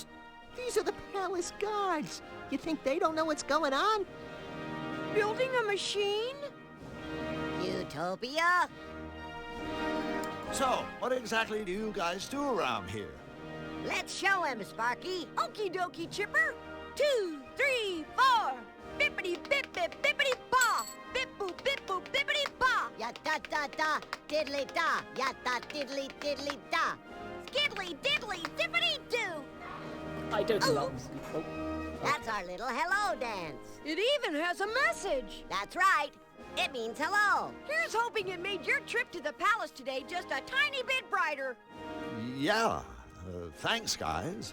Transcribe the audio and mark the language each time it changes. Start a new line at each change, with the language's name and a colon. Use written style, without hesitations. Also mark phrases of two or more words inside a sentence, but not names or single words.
English: These are the palace guards. You think they don't know what's going on? Building a machine? Utopia? So, what exactly do you guys do around here? Let's show him, Sparky. Okie dokie, Chipper. 2, 3, 4. Bippity bip bip bippity ba. Bip boop bip boop bippity ba. Ya da da da, diddly da. Ya da diddly diddly da. Skiddly diddly dippity doo. I don't think that was... Oh. That's our little hello dance. It even has a message. That's right. It means hello. Here's hoping it made your trip to the palace today just a tiny bit brighter. Yeah, thanks, guys.